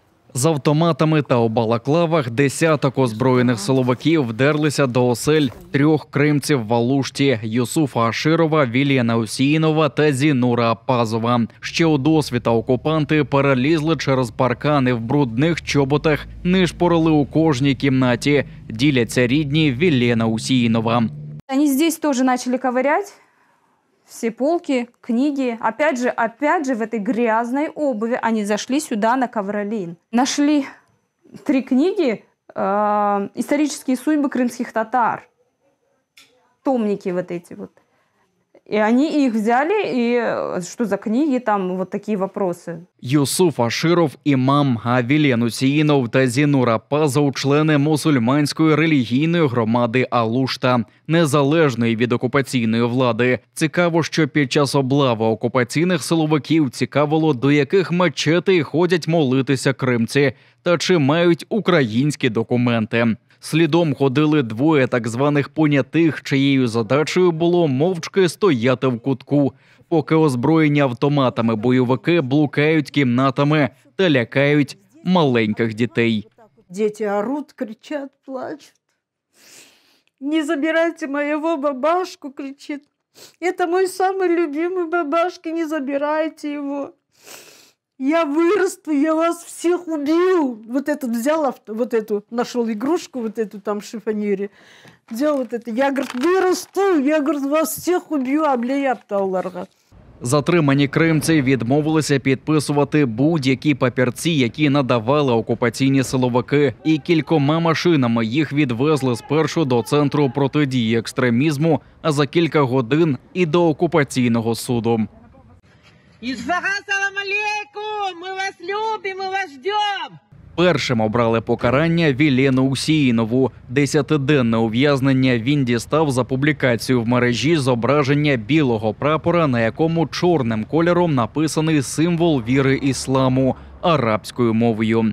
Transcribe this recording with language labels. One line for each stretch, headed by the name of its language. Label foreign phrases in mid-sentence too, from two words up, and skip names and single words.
Ukrainian: З автоматами та у балаклавах десяток озброєних силовиків вдерлися до осель трьох кримців в Алушті – Юсуфа Аширова, Вілена Усіїнова та Зінура Апазова. Ще у досвіта окупанти перелізли через паркани в брудних чоботах, нишпорили у кожній кімнаті. Діляться рідні Вілена Усіїнова.
Russian: Они здесь тоже начали ковырять все полки, книги. Опять же в этой грязной обуви они зашли сюда на ковролин. Нашли 3 книги «Исторические судьбы крымских татар». Томники вот эти вот. И они их взяли, и что за книги, там вот такие вопросы.
Ukrainian: Юсуф Аширов – імам, а Вілен Усіїнов та Зінур Апазов – члени мусульманської релігійної громади Алушта, незалежної від окупаційної влади. Цікаво, що під час облави окупаційних силовиків цікавило, до яких мечетей ходять молитися кримці та чи мають українські документи. Слідом ходили двоє так званих понятих, чиєю задачею було мовчки стояти в кутку, поки озброєні автоматами бойовики блукають кімнатами та лякають маленьких дітей. Діти оруть, кричать, плачуть.
Russian: «Не забирайте моего бабашку!» кричит. «Это мой самый любимый бабашка, не забирайте его! Я вырасту, я вас всех убью!» Вот этот взял, вот эту, нашел игрушку, вот эту там в шифонере. Взял вот это. Я, говорит, вырасту, я, говорит, вас всех убью, аблеяпталларга.
Ukrainian: Затримані кримці відмовилися підписувати будь-які папірці, які надавали окупаційні силовики, і кількома машинами їх відвезли спершу до Центру протидії екстремізму, а за кілька годин і до окупаційного суду.
Russian: Исфага,
Arabic: سلام عليكم!
Russian: Мы вас любим, мы вас ждем!
Ukrainian: Першим обрали покарання Вілену Усіїнову. 10-денне ув'язнення він дістав за публікацію в мережі зображення білого прапора, на якому чорним кольором написаний символ віри ісламу арабською мовою.